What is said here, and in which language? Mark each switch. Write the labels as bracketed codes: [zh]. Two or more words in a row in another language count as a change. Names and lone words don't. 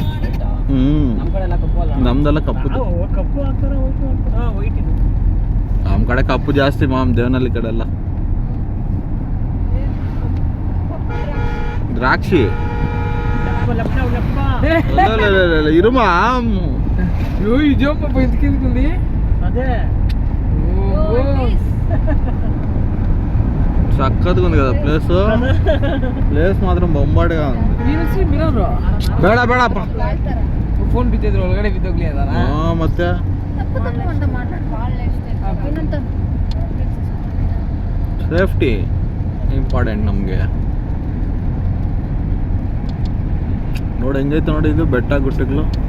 [kn] ನಮ್ದೆಲ್ಲ ಕಪ್ಪು. ನಮ್ಮ ಕಡೆ ಕಪ್ಪು ಜಾಸ್ತಿ ಮಾಮ್, ದೇವನಹಳ್ಳಿ ಕಡೆ ಎಲ್ಲ ದ್ರಾಕ್ಷಿ. ಇರುಮಾ [te] ఇదేమో ఎందుకుంది అదే చక్కగా ఉంది కదా ప్లేస్. ప్లేస్ మాత్రం బొంబాటుగా ఉంది. [kn] ಬೇಡ ಬೇಡಪ್ಪ, ಫೋನ್ ಬಿದ್ದಿದ್ರು ಒಳಗಡೆ ಬಿದ್ದೋಗ್ಲಿ ಅದಾರ ಮತ್ತೆ ಸೇಫ್ಟಿ ಇಂಪಾರ್ಟೆಂಟ್ ನಮಗೆ. ನೋಡಿ ಹೆಂಗೈತೆ ನೋಡಿ ಇದು ಬೆಟ್ಟ ಗುಡ್ಡಗಳು.